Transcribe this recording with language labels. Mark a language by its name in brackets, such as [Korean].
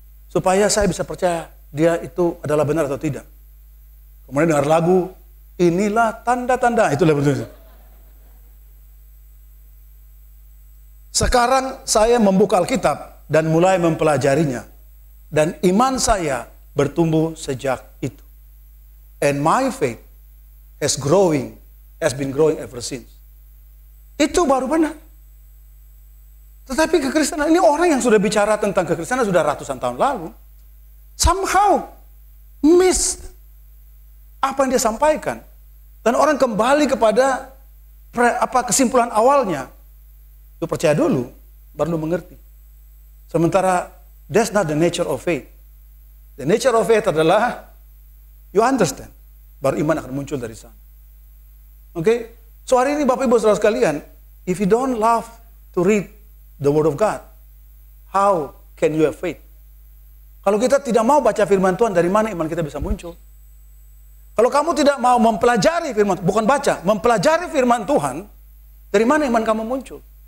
[Indonesian] Supaya saya bisa percaya dia itu adalah benar atau tidak. Kemudian dengar lagu, inilah tanda-tanda. Itulah betul. Sekarang saya membuka Alkitab dan mulai mempelajarinya. Dan iman saya bertumbuh sejak itu. [English] And my faith has been growing ever since. [Indonesian] Itu baru benar. Tetapi kekristenan ini orang yang sudah bicara tentang kekristenan sudah ratusan tahun lalu. [English] Somehow missed [Indonesian] apa yang dia sampaikan. Dan orang kembali kepada kesimpulan awalnya. Lu percaya dulu, baru lu mengerti. [English] Sementara, that's not the nature of faith. The nature of faith adalah, you understand. [Indonesian] Baru iman akan muncul dari sana. [English] Oke? So [Indonesian] hari ini Bapak Ibu Saudara sekalian, [English] if you don't love to read the Word of God, how can you have faith? [Indonesian] Kalau kita tidak mau baca firman Tuhan, dari mana iman kita bisa muncul? Kalau kamu tidak mau mempelajari firman, bukan baca, mempelajari firman Tuhan, dari mana iman kamu muncul?